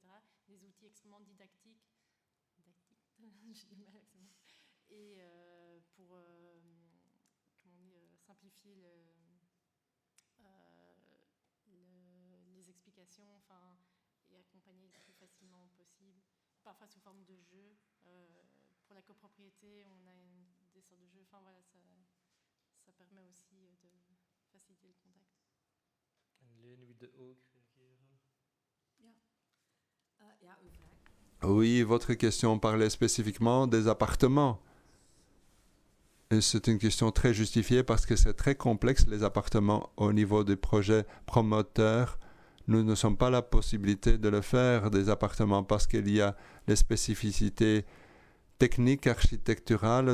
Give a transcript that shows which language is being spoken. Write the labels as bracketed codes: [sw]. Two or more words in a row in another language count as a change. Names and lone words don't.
[fr] Des outils extrêmement didactiques, j'ai du mal avec ce mot, et pour simplifier les explications, et accompagner le plus facilement possible, parfois sous forme de jeu. Pour la copropriété, on a des sortes de jeux. Enfin voilà, ça permet aussi de faciliter le contact. [nl] Leen, wie de ook reageren? Uw vraag. [fr] Oui, votre question parlait spécifiquement des appartements. Et c'est une question très justifiée parce que c'est très complexe, les appartements, au niveau des projets promoteurs. Nous ne sommes pas la possibilité de le faire, des appartements, parce qu'il y a les spécificités techniques, architecturales.